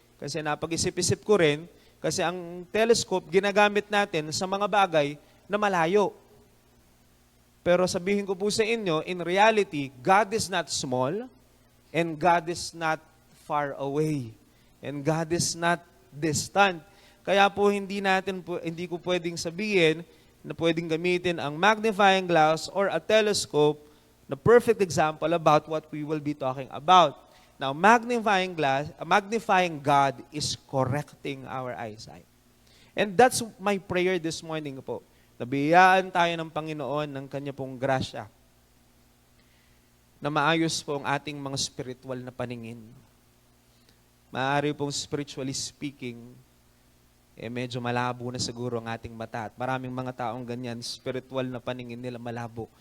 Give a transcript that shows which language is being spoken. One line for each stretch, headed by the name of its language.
Filipino: Kasi napag-isip-isip ko rin, kasi ang telescope ginagamit natin sa mga bagay na malayo. Pero sabihin ko po sa inyo,
English: in reality, God is not small and God is not far away. And God is not distant.
Filipino: Kaya po hindi ko pwedeng sabihin na pwedeng gamitin ang
English: magnifying glass or a telescope na perfect example about what we will be talking about. Now, magnifying God is correcting our eyesight. And that's my prayer this morning po.
Filipino: Nabiyaan tayo ng Panginoon ng Kanya pong grasya na maayos po ang ating mga spiritual na paningin. Maaari pong
English: spiritually speaking,
Filipino: medyo malabo na siguro ang ating mata. At maraming mga taong ganyan, spiritual na paningin nila malabo.